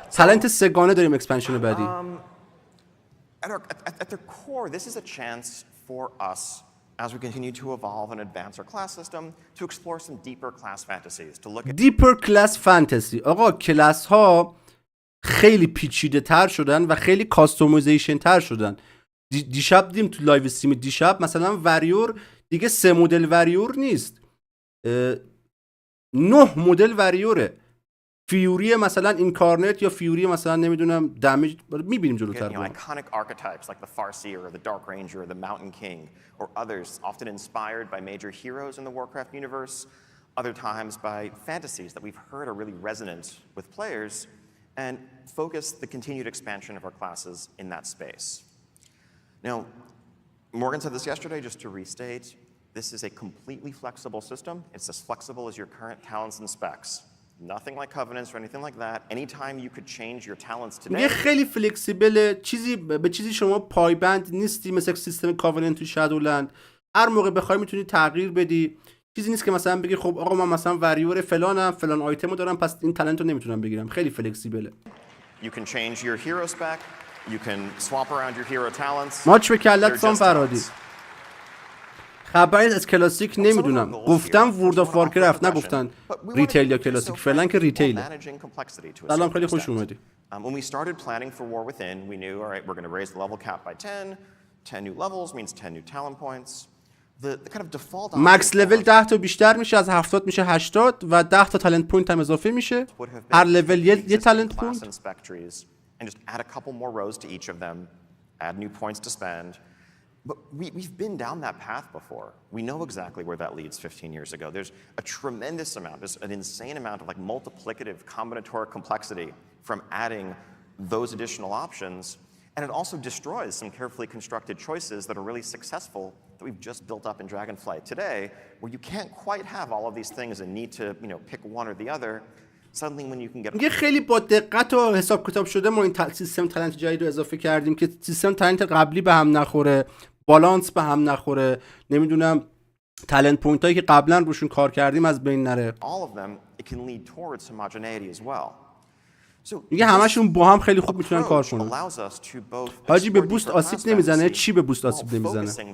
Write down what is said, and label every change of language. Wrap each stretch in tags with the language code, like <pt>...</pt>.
<fa>تالنت سگانه داریم اکسپنشن بعدی.</fa> <en>At their core, this is a chance for us as we continue to evolve and advance our class system to explore some deeper class fantasies, to look at deeper class fantasy.</en> <fa>آقا کلاس ها خیلی پیچیده تر شدن و خیلی کاستومایزیشن تر شدن. دیشب دیدیم تو لایو استریم دیشب مثلا وریور دیگه 3 مدل وریور نیست. 9 مدل وریوره. فیوری مثلا اینکارنت یا فیوری مثلا نمیدونم دمیج میبینیم جلوتر.</fa> <en>Iconic archetypes like the Farseer or the Dark Ranger or the Mountain King or others often inspired by major heroes in the Warcraft universe, other times by fantasies that we've heard are really resonant with players and focus the continued expansion of our classes in that space. Now, Morgan said this yesterday, just to restate, this is a completely flexible system. It's as flexible as your current talents and specs. Nothing like covenants or anything like that. Anytime you could change your talents today.</en> <fa>یه خیلی فلکسیبل چیزی به چیزی شما پایبند نیستی مثل سیستم کاوننت تو شادولند. هر موقع بخوای میتونی تغییر بدی. چیزی نیست که مثلا بگی خب آقا من مثلا وریور فلانم فلان آیتمو دارم پس این تالنت رو نمیتونم بگیرم. خیلی فلکسیبله.</fa> <en>You can change your hero spec. You can swap around your hero talents.</en> <fa>ماچ به کلت سام فرهادی. خبری از کلاسیک نمیدونم. گفتم ورلد آف وارکرفت نگفتن ریتیل یا کلاسیک. فعلا که ریتیل. سلام خیلی خوش اومدی.</fa> <en>When we started planning for War Within, we knew all right, we're going to raise the level cap by 10. 10 new levels means 10 new talent points. The kind of default</en> <fa>مکس لول 10 تا بیشتر میشه از 70 میشه 80 و 10 تا تالنت پوینت هم اضافه میشه. هر لول یه تالنت پوینت.</fa> <en>And just add a couple more rows to each of them, add new points to spend. But we've been down that path before. We know exactly where that leads 15 years ago. There's a tremendous amount, there's an insane amount of like multiplicative combinatorial complexity from adding those additional options. And it also destroys some carefully constructed choices that are really successful that we've just built up in Dragonflight today, where you can't quite have all of these things and need to, pick one or the other. Suddenly when you can get</en> <fa>یه خیلی با دقت و حساب کتاب شده ما این سیستم تالنت جدید رو اضافه کردیم که سیستم تالنت قبلی به هم نخوره، بالانس به هم نخوره، نمیدونم تالنت پوینت هایی که قبلا روشون کار کردیم از بین نره.</fa> <en>All of them it can lead towards homogeneity as well.</en> <fa>میگه همشون با هم خیلی خوب میتونن کار کنن. حاجی به بوست آسیب نمیزنه؟ چی به بوست آسیب نمیزنه؟</fa>